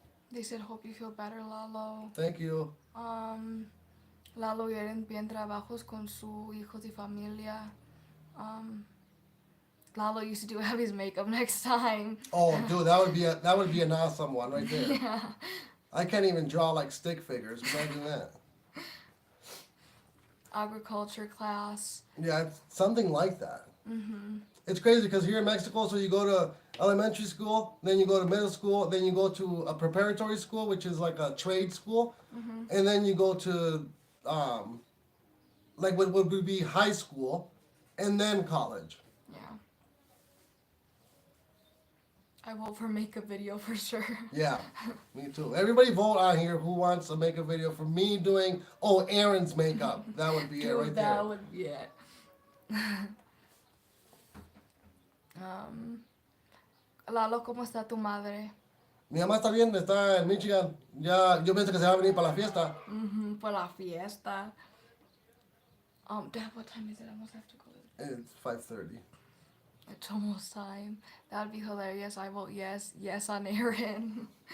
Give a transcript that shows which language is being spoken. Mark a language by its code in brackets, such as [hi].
[en] They said, hope you feel better, Lalo. Thank you. [es] Lalo ya bien trabajos con su hijos y familia. [en] Lalo used to do Abby's makeup next time. Oh, dude, that would be an awesome one right there. Yeah. I can't even draw like stick figures. Imagine that. Agriculture class. Yeah, it's something like that. It's crazy because here in Mexico, so you go to elementary school, then you go to middle school, then you go to a preparatory school, which is like a trade school, and then you go to like what would be high school, and then college. Yeah. I vote for makeup video for sure. Yeah, me too. Everybody vote on here who wants to make a video for me doing, Aaron's makeup. That would be it right there. That would be it. [es] Lalo, ¿cómo está tu madre? Mi mamá está bien, está en Michigan. Ya, yo pienso que se va a venir para la fiesta. Por la fiesta. [en] Dad, what time is it? I almost have to go. It's 5:30. It's almost time. That would be hilarious. I vote yes. Yes on Aaron.